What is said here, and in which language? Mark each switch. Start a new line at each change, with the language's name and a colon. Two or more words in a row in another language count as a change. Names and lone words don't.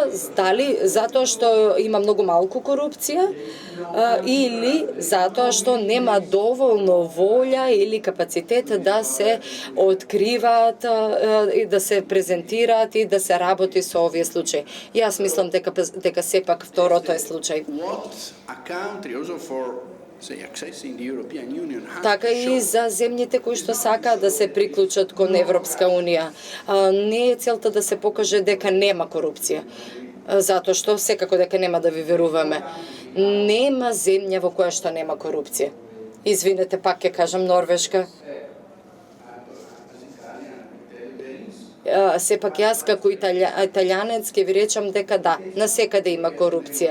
Macedonian: Дали затоа што има многу малку корупција или затоа што нема доволно волја или капацитет да се откриваат и да се презентираат и да се работи со овие случаи. Јас мислам дека сепак второто е случај.
English: What a country also for say accessing the European Union has
Macedonian: Така и за земјите кои што сакаат да се приклучат кон Европска унија. Не е целта да се покаже дека нема корупција, затоа што секако дека нема да ви веруваме. Нема земја во која што нема корупција. Извинете, пак ќе кажам Норвешка. Сепак јас како италијанец ќе ви речам дека да, насекаде има корупција.